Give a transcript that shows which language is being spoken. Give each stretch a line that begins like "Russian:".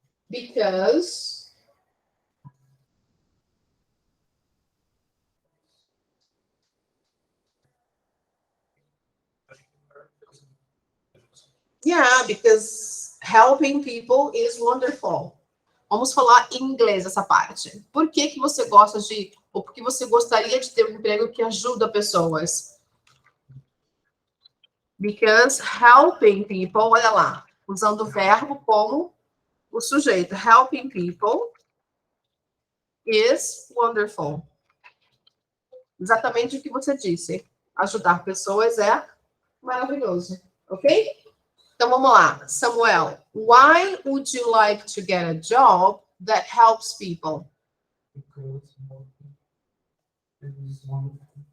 English: Because, yeah, because helping people is wonderful.
Portuguese: Vamos falar em inglês essa parte. Por que que você gosta de, ou por que você gostaria de ter um emprego que ajuda pessoas?
English: Because helping people,
Portuguese: olha lá, usando o verbo como o sujeito.
English: Helping people is wonderful.
Portuguese: Exatamente o que você disse. Ajudar pessoas é maravilhoso, ok? Então vamos lá.
English: Samuel, why would you like to get a job that helps people? Because it is wonderful.